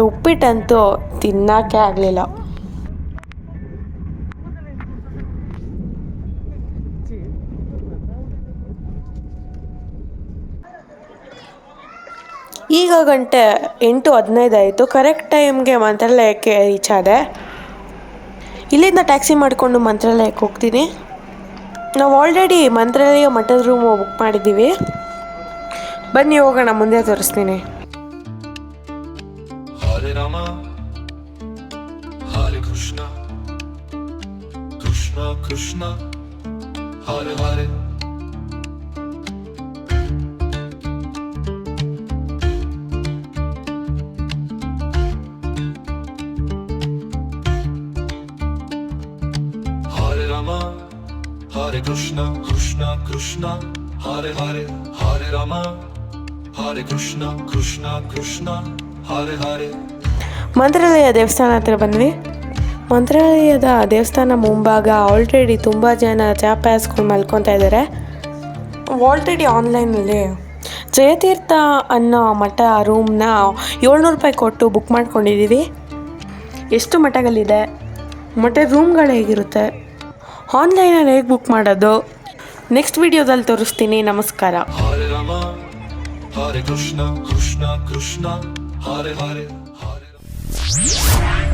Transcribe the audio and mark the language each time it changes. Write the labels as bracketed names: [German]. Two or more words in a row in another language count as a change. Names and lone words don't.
[Kannada] ಉಪ್ಪಿಟ್ಟಂತೂ ತಿನ್ನೋಕ್ಕೆ ಆಗಲಿಲ್ಲ. ಈಗ ಗಂಟೆ 8:15 ಆಯಿತು. [English] correct time-ge [Kannada] ಮಂತ್ರಾಲಯಕ್ಕೆ ರೀಚ್ ಆದೆ. ಇಲ್ಲಿಂದ ಟ್ಯಾಕ್ಸಿ ಮಾಡಿಕೊಂಡು ಮಂತ್ರಾಲಯಕ್ಕೆ ಹೋಗ್ತೀನಿ. ನಾವು ಆಲ್ರೆಡಿ ಮಂತ್ರಾಲಯ ಮಠದ ರೂಮು ಬುಕ್ ಮಾಡಿದ್ದೀವಿ. ಬನ್ನಿ ಹೋಗೋಣ, ಮುಂದೆ ತೋರಿಸ್ತೀನಿ. [Sanskrit] हरे राम, हरे कृष्ण, कृष्ण कृष्ण, हरे हरे. हरे राम, हरे कृष्ण, कृष्ण कृष्ण, हरे हरे, हरे राम, हरे कृष्ण, कृष्ण कृष्ण, हरे हरे. [Kannada] ಮಂತ್ರಾಲಯ ದೇವಸ್ಥಾನ ಹತ್ರ ಬಂದ್ವಿ. ಮಂತ್ರಾಲಯದ ದೇವಸ್ಥಾನ ಮುಂಭಾಗ ಆಲ್ರೆಡಿ ತುಂಬ ಜನ ಚಾಪೆ ಹಾಸ್ಕೊಂಡು ಮಲ್ಕೊತಾ ಇದ್ದಾರೆ. ಆಲ್ರೆಡಿ ಆನ್ಲೈನಲ್ಲಿ ಜಯತೀರ್ಥ ಅನ್ನೋ ಮಠ ರೂಮ್ನ 700 ರೂಪಾಯಿ ಕೊಟ್ಟು ಬುಕ್ ಮಾಡ್ಕೊಂಡಿದ್ದೀವಿ. ಎಷ್ಟು ಮಠಗಳಿದೆ, ಮಠದ ರೂಮ್ಗಳು ಹೇಗಿರುತ್ತೆ, ಆನ್ಲೈನಲ್ಲಿ ಹೇಗೆ ಬುಕ್ ಮಾಡೋದು, [English] next video-dalli [Kannada] ತೋರಿಸ್ತೀನಿ. ನಮಸ್ಕಾರ. [Sanskrit] हरे राम, हरे कृष्ण, कृष्ण कृष्ण, हरे हरे, हरे राम.